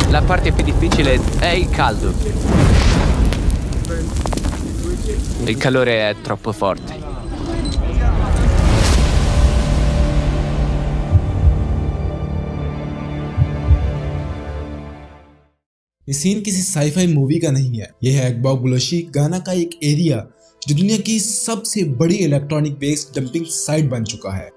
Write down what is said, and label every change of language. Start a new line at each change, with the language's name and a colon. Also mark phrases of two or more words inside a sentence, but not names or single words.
Italian: parte più difficile è il caldo. Il calore è troppo forte.
Hindi: ये सीन किसी
English: sci-fi movie
Hindi: का नहीं है। यह है अकबॉग बुलोशी गाना का एक एरिया जो दुनिया की सबसे बड़ी
English: electronic waste dumping site
Hindi: बन चुका है।